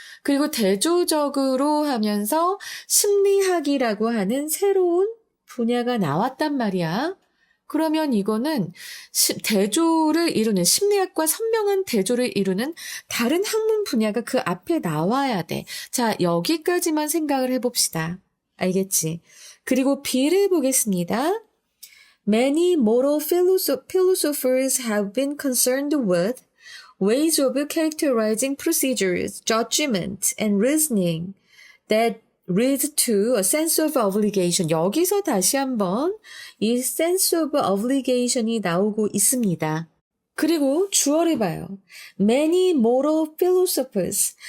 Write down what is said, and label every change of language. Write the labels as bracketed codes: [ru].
[ko] 그리고 대조적으로 하면서 심리학이라고 하는 새로운 분야가 나왔단 말이야. 그러면 이거는 대조를 이루는, 심리학과 선명한 대조를 이루는 다른 학문 분야가 그 앞에 나와야 돼. 자, 여기까지만 생각을 해봅시다. 알겠지? 그리고 B를 보겠습니다. [en] Many moral philosophers have been concerned with ways of characterizing procedures, judgment, and reasoning that lead to a sense of obligation. [ko] 여기서 다시 한번 이 sense of obligation이 나오고 있습니다. 그리고 주어를 봐요. [en] Many moral philosophers.